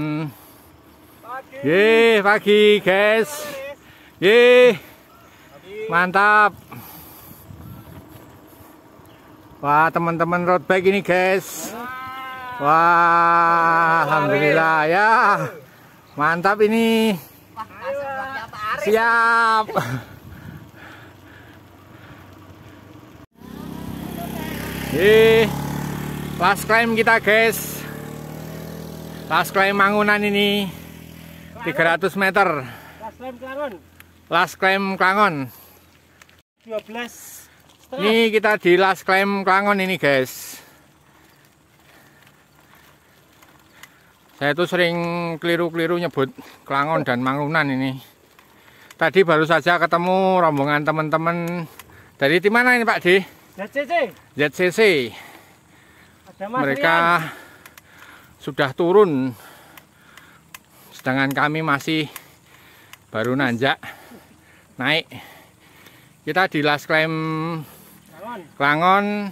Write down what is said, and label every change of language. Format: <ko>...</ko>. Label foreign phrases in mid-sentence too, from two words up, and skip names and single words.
<id>Yeay, pagi guys. Yeay, mantap. Wah, teman-teman</id> <en>road bike</en> <id>ini guys. Wah, alhamdulillah ya. Mantap ini. Siap.</id> <en>Last climb kita guys. Last climb Mangunan ini 300 meter. Last climb Klangon. Last climb Klangon. 12,5. Ini kita di last climb Klangon ini guys.</en> <id>Saya tuh sering keliru-keliru nyebut Klangon dan Mangunan ini. Tadi baru saja ketemu rombongan teman-teman dari tim mana ini Pak D? ZCC. ZCC. Ada Mas Mereka Rian. Sudah turun, sedangkan kami masih baru nanjak naik. Kita di</id> <en>last climb</en> <id>Klangon.</id>